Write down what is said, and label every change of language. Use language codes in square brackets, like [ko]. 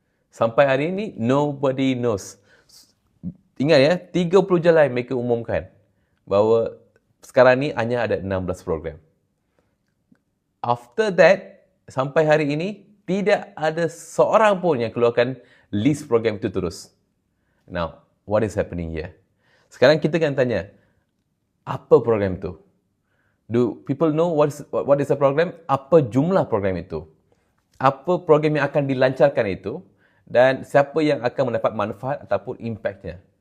[ms] Sampai hari ini, [en] nobody knows. [ms] Ingat 30 Julai mereka umumkan bahawa sekarang ni hanya ada 16 program. [en] After that, [ms] sampai hari ini, tidak ada seorang pun yang keluarkan list program itu terus. [en] Now, what is happening here? [ms] Sekarang kita akan tanya, apa program itu? [en] Do people know what is the program? [ms] Apa jumlah program itu? Apa program yang akan dilancarkan itu? Dan siapa yang akan mendapat manfaat ataupun impactnya?